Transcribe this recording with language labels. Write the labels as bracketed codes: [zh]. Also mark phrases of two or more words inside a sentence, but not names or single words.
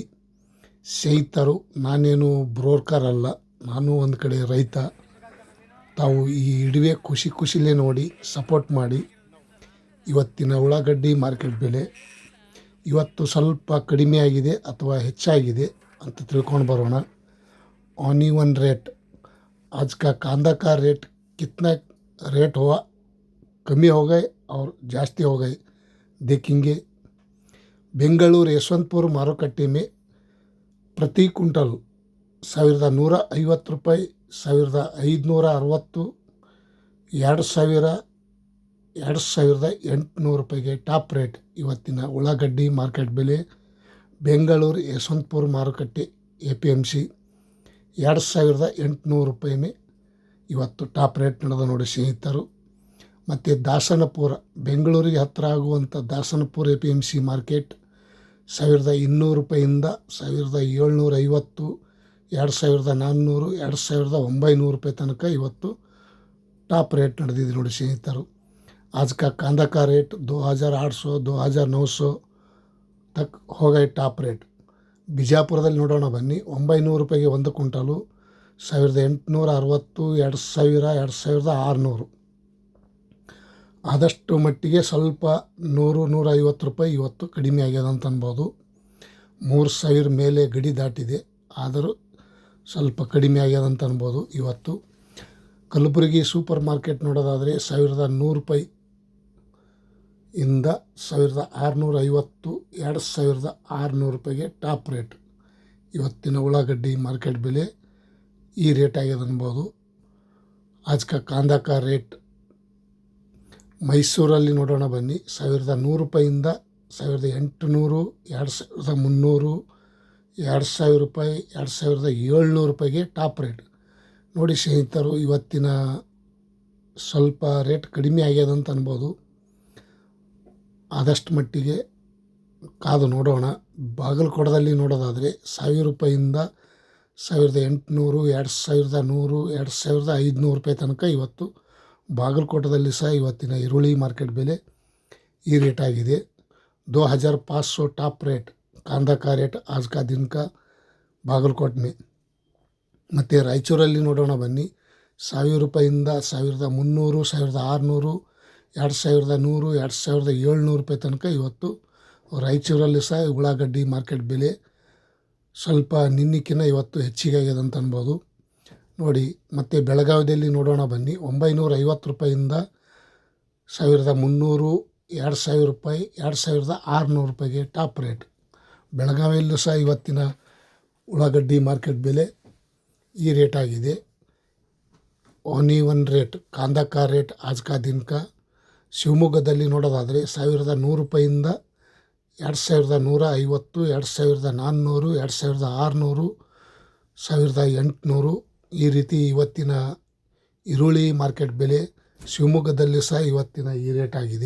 [kn] ಸ್ನೇಹಿತರು, ನಾನೇನು ಬ್ರೋಕರ್ ಅಲ್ಲ, ನಾನು ಒಂದು ಕಡೆ ರೈತ. ತಾವು ಈ ವಿಡಿಯೋ ಖುಷಿಲೇ ನೋಡಿ ಸಪೋರ್ಟ್ ಮಾಡಿ. ಇವತ್ತಿನ ಉಳ್ಳಾಗಡ್ಡಿ ಮಾರ್ಕೆಟ್ ಬೆಲೆ ಇವತ್ತು ಸ್ವಲ್ಪ ಕಡಿಮೆ ಆಗಿದೆ ಅಥವಾ ಹೆಚ್ಚಾಗಿದೆ ಅಂತ ತಿಳ್ಕೊಂಡು ಬರೋಣ. [en] onion rate, [hi] आज का कांदा का रेट कितना रेट हुआ, कमी हो गए और जास्ती हो गए देखेंगे. [kn] बेंगलुरु यशवंतपुर मारुकಟ್ಟೆ में ಪ್ರತಿ ಕ್ವಿಂಟಲ್ 1150 ರೂಪಾಯಿ, 1560, 2800 ರೂಪಾಯಿಗೆ [en] top rate. [kn] ಇವತ್ತಿನ ಉಳ್ಳಾಗಡ್ಡಿ ಮಾರ್ಕೆಟ್ ಬೆಲೆ ಬೆಂಗಳೂರು ಯಶವಂತಪುರ ಮಾರುಕಟ್ಟೆ APMC 2800 ರೂಪಾಯಿ ಮೇ ಇವತ್ತು [en] top rate [kn] ನಡೆದ ನೋಡಿ ಸ್ನೇಹಿತರು. ಮತ್ತು ದಾಸನಪುರ, ಬೆಂಗಳೂರಿಗೆ ಹತ್ತಿರ ಆಗುವಂಥ ದಾಸನಪುರ APMC ಮಾರ್ಕೆಟ್ 1200 ರೂಪಾಯಿಂದ 1750, 2400, 2900 ರೂಪಾಯಿ ತನಕ ಇವತ್ತು [en] top rate [kn] ನಡೆದಿದೆ ನೋಡಿ ಸ್ನೇಹಿತರು. [hi] आज का कांदा का रेट 2800, 2900 तक हो गए [en] top rate. [kn] ಬಿಜಾಪುರದಲ್ಲಿ ನೋಡೋಣ ಬನ್ನಿ. 900 ರೂಪಾಯಿಗೆ ಒಂದು ಕ್ವಿಂಟಲು, 1860, 2000, 2600. ಆದಷ್ಟು ಮಟ್ಟಿಗೆ ಸ್ವಲ್ಪ 100-150 ರೂಪಾಯಿ ಇವತ್ತು ಕಡಿಮೆ ಆಗ್ಯದ ಅಂತ ಅನ್ಬೋದು. 3000 ಮೇಲೆ ಗಡಿ ದಾಟಿದೆ, ಆದರೂ ಸ್ವಲ್ಪ ಕಡಿಮೆ ಆಗ್ಯದ ಅಂತ ಅನ್ಬೋದು ಇವತ್ತು. ಕಲಬುರಗಿ ಸೂಪರ್ ಮಾರ್ಕೆಟ್ ನೋಡೋದಾದರೆ 1100 ರೂಪಾಯಿ ಇಂದ 1650, 2600 ರೂಪಾಯಿಗೆ [en] top rate. [kn] ಇವತ್ತಿನ ಉಳ್ಳಾಗಡ್ಡಿ ಮಾರ್ಕೆಟ್ ಬೆಲೆ ಈ ರೇಟ್ ಆಗ್ಯದ ಅನ್ಬೋದು. [hi] आज का कांदा का ರೇಟ್ [kn] ಮೈಸೂರಲ್ಲಿ ನೋಡೋಣ ಬನ್ನಿ. 1100 ರೂಪಾಯಿಂದ 1800, 2300, 2000 ರೂಪಾಯಿ, 2700 ರೂಪಾಯಿಗೆ [en] top rate [kn] ನೋಡಿ ಸ್ನೇಹಿತರು. ಇವತ್ತಿನ ಸ್ವಲ್ಪ ರೇಟ್ ಕಡಿಮೆ ಆಗ್ಯದ ಅಂತ ಅನ್ಬೋದು. ಆದಷ್ಟು ಮಟ್ಟಿಗೆ ಕಾದು ನೋಡೋಣ. ಬಾಗಲಕೋಟದಲ್ಲಿ ನೋಡೋದಾದರೆ 1000 ರೂಪಾಯಿಂದ 1800, 2100, 2500 ರೂಪಾಯಿ ತನಕ ಇವತ್ತು ಬಾಗಲಕೋಟದಲ್ಲಿ ಸಹ ಇವತ್ತಿನ ಈರುಳ್ಳಿ ಮಾರ್ಕೆಟ್ ಬೆಲೆ ಈ ರೇಟ್ ಆಗಿದೆ. [hi] 2500 [en] top rate [hi] कांदा का रेट आज का दिन का बागलकोट में. [kn] ಮತ್ತು ರಾಯಚೂರಲ್ಲಿ ನೋಡೋಣ ಬನ್ನಿ. 1000 ರೂಪಾಯಿಂದ 1300, 1600, 2100, 2700 ರೂಪಾಯಿ ತನಕ ಇವತ್ತು ರಾಯಚೂರಲ್ಲಿ ಸಹ ಉಳ್ಳಾಗಡ್ಡಿ ಮಾರ್ಕೆಟ್ ಬೆಲೆ ಸ್ವಲ್ಪ ನಿನ್ನೆಕ್ಕಿಂತ ಇವತ್ತು ಹೆಚ್ಚಿಗೆ ಆಗ್ಯದ ಅಂತ ಅನ್ಬೋದು ನೋಡಿ. ಮತ್ತು ಬೆಳಗಾವಿಯಲ್ಲಿ ನೋಡೋಣ ಬನ್ನಿ. 950 ರೂಪಾಯಿಂದ 1300, 2000 ರೂಪಾಯಿ, 2600 ರೂಪಾಯಿಗೆ [en] top rate. [kn] ಬೆಳಗಾವಿಯಲ್ಲೂ ಸಹ ಇವತ್ತಿನ ಉಳ್ಳಾಗಡ್ಡಿ ಮಾರ್ಕೆಟ್ ಬೆಲೆ ಈ ರೇಟ್ ಆಗಿದೆ. [en] onion rate, [hi] कांदा का रेट आज का दिन का [kn] ಶಿವಮೊಗ್ಗದಲ್ಲಿ ನೋಡೋದಾದರೆ 1100 ರೂಪಾಯಿಂದ 2150, 2400, 2600, 1800 ಈ ರೀತಿ ಇವತ್ತಿನ ಈರುಳ್ಳಿ ಮಾರ್ಕೆಟ್ ಬೆಲೆ ಶಿವಮೊಗ್ಗದಲ್ಲಿ ಸಹ ಇವತ್ತಿನ ಈ ರೇಟ್ ಆಗಿದೆ.